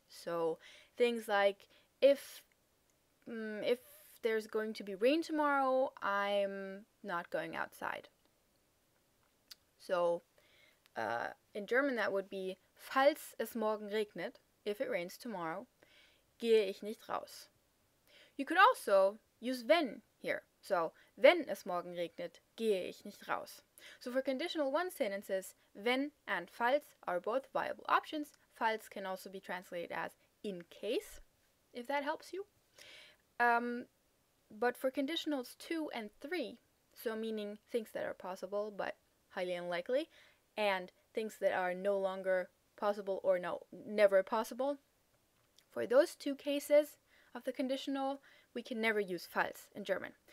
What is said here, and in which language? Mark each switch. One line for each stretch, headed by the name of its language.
English: So things like if there's going to be rain tomorrow, I'm not going outside. So in German that would be,
German: falls es morgen regnet,
English: if it rains tomorrow,
German: gehe ich nicht raus.
English: You could also use wenn here. So,
German: wenn es morgen regnet, gehe ich nicht raus.
English: So for conditional 1 sentences, wenn and falls are both viable options. Falls can also be translated as in case, if that helps you. But for conditionals 2 and 3, so meaning things that are possible but highly unlikely, and things that are no longer possible or never possible, for those two cases of the conditional, we can never use falls in German.